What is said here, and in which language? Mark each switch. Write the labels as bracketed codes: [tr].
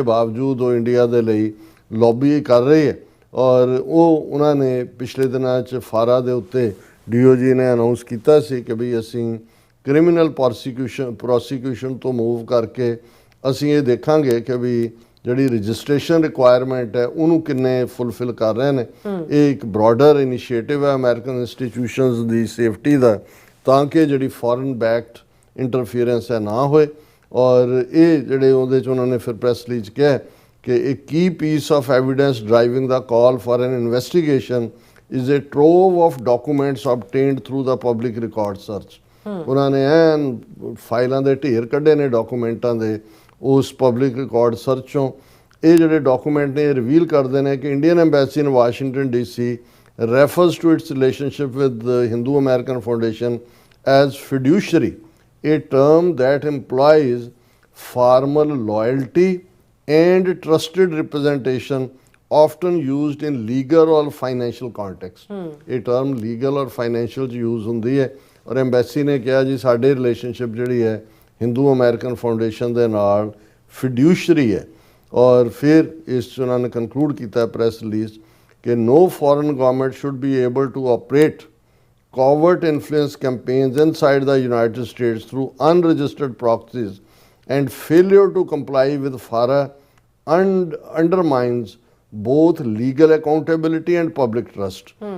[pa] ਇਹਦੇ ਬਾਵਜੂਦ ਉਹ ਇੰਡੀਆ ਦੇ ਲਈ ਲੌਬੀ ਕਰ ਰਹੀ ਹੈ। ਔਰ ਉਹਨਾਂ ਨੇ ਪਿਛਲੇ ਦਿਨਾਂ 'ਚ ਫਾਰਾ ਦੇ ਉੱਤੇ DOJ ਨੇ ਅਨਾਉਂਸ ਕੀਤਾ ਸੀ ਕਿ ਵੀ ਅਸੀਂ ਕ੍ਰਿਮੀਨਲ ਪ੍ਰੋਸੀਕਿਊਸ਼ਨ ਤੋਂ ਮੂਵ ਕਰਕੇ ਅਸੀਂ ਇਹ ਦੇਖਾਂਗੇ ਕਿ ਵੀ ਜਿਹੜੀ ਰਜਿਸਟ੍ਰੇਸ਼ਨ ਰਿਕੁਆਇਰਮੈਂਟ ਹੈ ਉਹਨੂੰ ਕਿੰਨੇ ਫੁੱਲਫਿਲ ਕਰ ਰਹੇ ਨੇ। ਇਹ ਇੱਕ ਬ੍ਰੌਡਰ ਇਨੀਸ਼ੀਏਟਿਵ ਹੈ ਅਮਰੀਕਨ ਇੰਸਟੀਟਿਊਸ਼ਨਸ ਦੀ ਸੇਫਟੀ ਦਾ, ਤਾਂ ਕਿ ਜਿਹੜੀ ਫੋਰਨ ਬੈਕਡ ਇੰਟਰਫੀਅਰੈਂਸ ਹੈ ਨਾ ਹੋਏ। ਔਰ ਇਹ ਜਿਹੜੇ ਉਹਦੇ 'ਚ ਉਹਨਾਂ ਨੇ ਫਿਰ ਪ੍ਰੈਸ ਰਿਲੀਜ਼ ਕਿਹਾ ਕਿ [en] a key piece of evidence driving the call for an investigation is a trove of documents obtained through the public record search। [pa] ਉਹਨਾਂ ਨੇ ਐਨ ਫਾਈਲਾਂ ਦੇ ਢੇਰ ਕੱਢੇ ਨੇ ਡਾਕੂਮੈਂਟਾਂ ਦੇ ਉਸ ਪਬਲਿਕ ਰਿਕਾਰਡ ਸਰਚ ਚੋਂ। ਇਹ ਜਿਹੜੇ ਡਾਕੂਮੈਂਟ ਨੇ ਰਿਵੀਲ ਕਰਦੇ ਨੇ ਕਿ [en] Indian embassy in Washington DC refers to its relationship with the Hindu American Foundation as fiduciary, a term that implies formal loyalty and trusted representation often used in legal or financial context। [pa] ਇਹ term [en] legal or financial [pa] 'ਚ use ਹੁੰਦੀ ਹੈ। ਔਰ embassy ਨੇ ਕਿਹਾ ਜੀ ਸਾਡੇ relationship ਜਿਹੜੀ ਹੈ ਹਿੰਦੂ ਅਮਰੀਕਨ ਫਾਊਂਡੇਸ਼ਨ ਦੇ ਨਾਲ ਫਿਡਿਊਸ਼ਰੀ ਹੈ। ਔਰ ਫਿਰ ਇਸ 'ਚ ਉਹਨਾਂ ਨੇ ਕੰਕਲੂਡ ਕੀਤਾ ਪ੍ਰੈਸ ਰਿਲੀਜ਼ ਕਿ [en] no foreign government should be able to operate covert influence campaigns inside the United States through unregistered proxies, and failure to comply with FARA undermines both legal accountability and public trust।